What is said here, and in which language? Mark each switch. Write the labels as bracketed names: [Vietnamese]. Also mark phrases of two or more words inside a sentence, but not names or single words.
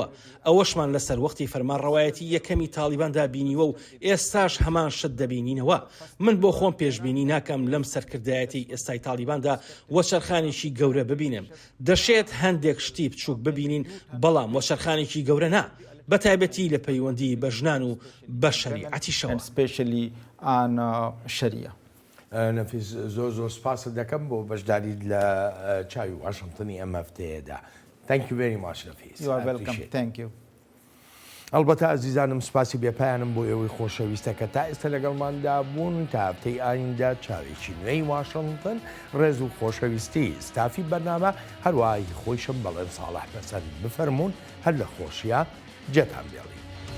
[Central Kurdish] ئەوەشمان لەسەر وەختی فەرمانڕەوایەتی یەکەمی تالیباندا بینیوە و ئێستاش هەمان شت دەبینی بینینەوە من بۆ خۆم پێشببینی ناکەم لەم سەرکردایەتی ئێستای تالیباندا وەچەرخانێکی گەورە ببینم دەشێت هەندێک شتی بچووک ببینین بەڵام وەچەرخانێکی گەورە نا بە تایبەتی لە پەیوەندی بە ژنان و بە شەریعەتیشەوە نەفیس زۆر سپاس دەکەم بۆ بەشداریت لە چاوی واشنگتنی ئەم هەفتەیەدا. [English] Thank you very much نەفیس. You are welcome. Thank you. [Central Kurdish] ئەلبەتە ئەزیزانم سپاسی بێپایانم بۆ ئێوەی خۆشەویستە کە تا ئێستا لەگەڵماندا بوون تا هەفتەی ئایندا چاوێکی نوێی واشنگتن ڕێز و خۆشەویستی ستافی بەرنامە هەروەهای خۆیشم بەڵێن ساڵح پەسەند بفەرمونون هەر لە خۆشیە جێتان بێڵین.